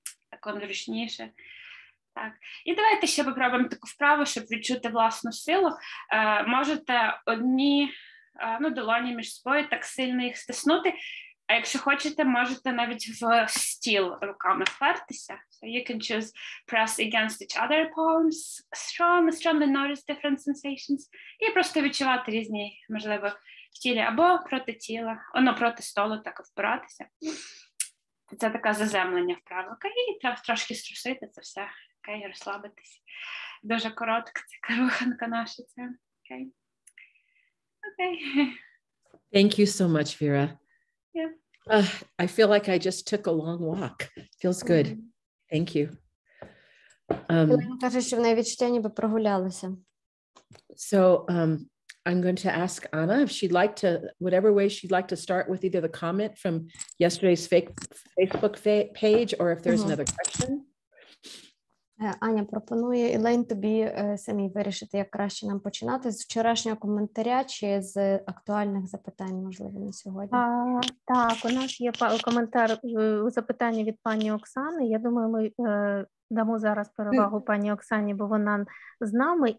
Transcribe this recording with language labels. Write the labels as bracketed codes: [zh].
[uk] Так воно зручніше. Так. І давайте ще попробуємо таку вправу, щоб відчути власну силу. Можете одні долоні між собою так сильно їх стиснути, а якщо хочете, можете навіть в стіл руками впертися. [en] So you can choose press against each other palms, strongly notice different sensations. [uk] І просто відчувати різні, можливо, в тілі або проти тіла, проти столу так впиратися. Це таке заземлення вправа. І трошки струсити це все. Окей, розслабитись. Дуже коротка ця руханка наша. Окей. [en] Thank you so much, Vera. Yeah. I feel like I just took a long walk. Feels good. Thank you. [uk] Каже, що в неї відчуття ніби прогулялися. [en] So I'm going to ask Anna if she'd like to, whatever way she'd like to start with either the comment from yesterday's Facebook page or if there's another question. [uk] Аня пропонує, Елейн, тобі самі вирішити, як краще нам починати, з вчорашнього коментаря чи з актуальних запитань, можливо, на сьогодні? Так, у нас є коментар, запитання від пані Оксани. Я думаю, ми дамо зараз перевагу пані Оксані, бо вона з нами.